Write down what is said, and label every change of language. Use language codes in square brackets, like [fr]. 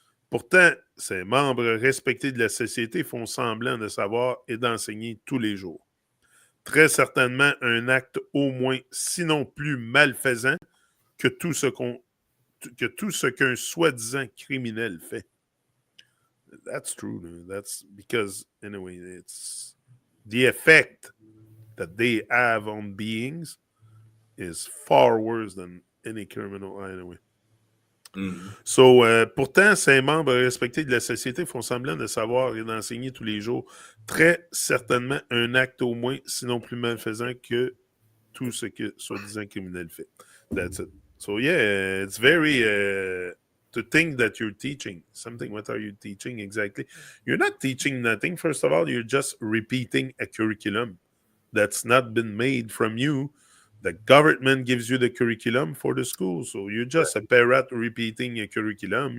[fr] Pourtant, ces membres respectés de la société font semblant de savoir et d'enseigner tous les jours. Très certainement un acte au moins, sinon plus malfaisant que tout ce qu'un soi-disant criminel fait. [en] That's true. That's because, anyway, it's the effect that they have on beings is far worse than any criminal anyway. Mhm. [fr] So, pourtant, ces membres respectés de la société font semblant de savoir et d'enseigner tous les jours. Très certainement un acte au moins, sinon plus malfaisant que tout ce que soi-disant criminel fait. [en] That's it. So yeah, it's very to think that you're teaching something. What are you teaching exactly? You're not teaching nothing. First of all, you're just repeating a curriculum that's not been made from you. The government gives you the curriculum for the school. So you're just a parrot repeating a curriculum.